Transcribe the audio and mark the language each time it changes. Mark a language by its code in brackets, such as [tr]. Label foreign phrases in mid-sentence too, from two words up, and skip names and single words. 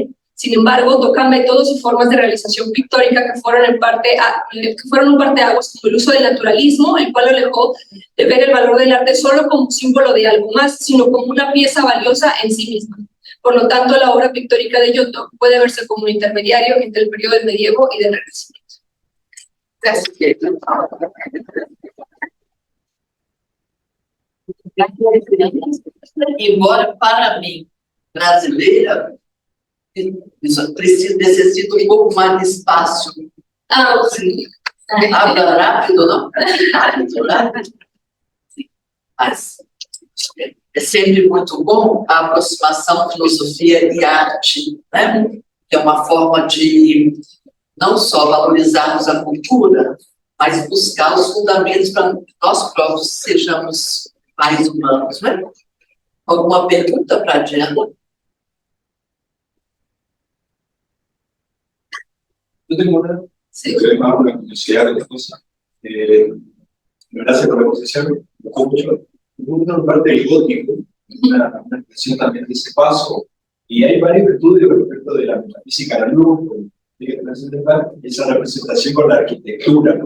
[es] Sin embargo, toca métodos y formas de realización pictórica que fueron un parteaguas, como el uso del naturalismo, el cual lo alejó de ver el valor del arte solo como símbolo de algo más, sino como una pieza valiosa en sí misma. Por lo tanto, la obra pictórica de Giotto puede verse como un intermediario entre el periodo del medievo y del Renacimiento. Gracias. [pt] Embora, para mim, brasileira, isso necessita um pouco mais de espaço. [es] Sí. Habla rápido, [pt] não? Rápido. Mas é sempre muito bom a aproximação filosofia e arte, né? Que é uma forma de não só valorizarmos a cultura, mas buscar os fundamentos para que nós próprios sejamos mais humanos, né? Alguma pergunta para a Diana? [es] Yo tengo una, Sí. más una curiosidad de las cosas. Gracias por la exposición, me gustó mucho. una parte del gótico, una expresión también de ese paso, y hay varios estudios respecto de la metafísica de la luz, esa representación con la arquitectura, ¿no?